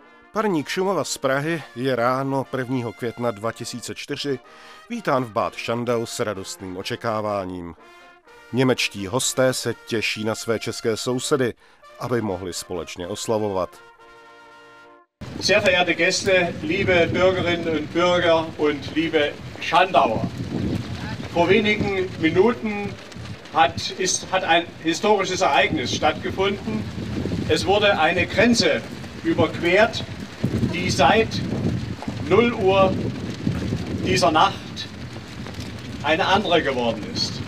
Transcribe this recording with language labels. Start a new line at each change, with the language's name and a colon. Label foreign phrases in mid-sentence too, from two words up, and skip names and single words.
Czech: Parník Šumava z Prahy je ráno 1. května 2004 vítán v Bad Schandau s radostným očekáváním. Němečtí hosté se těší na své české sousedy, aby mohli společně oslavovat.
German: Sehr verehrte Gäste, liebe Bürgerinnen und Bürger und liebe Schandauer. Vor wenigen Minuten hat ein historisches Ereignis stattgefunden. Es wurde eine Grenze überquert, die seit 0 Uhr dieser Nacht eine andere geworden ist.